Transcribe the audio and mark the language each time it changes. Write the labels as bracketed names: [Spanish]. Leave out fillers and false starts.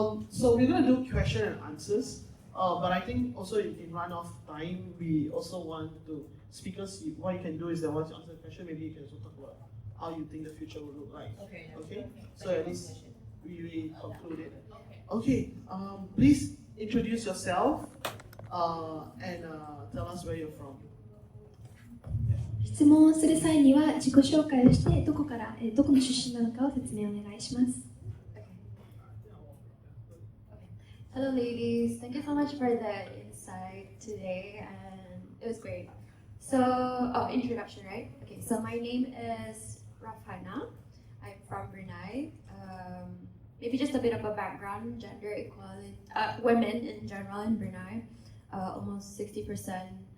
[English] So we're gonna do question and answers. But I think also in run off time, we also want to speakers. What you can do is that once you answer the question, maybe you can also talk about how you think the future will look like. Okay. Okay. So at least we conclude it. Okay. Please introduce yourself and tell us where you're from. [Japanese] 質問をする際には自己紹介をしてどこの出身なのかを説明お願いします。 [English] Hello ladies, thank you so much for the insight today and it was great. So, introduction, right? Okay, so my name is Rafana. I'm from Brunei. Maybe just a bit of a background, gender equality, women in general in Brunei, almost 60%.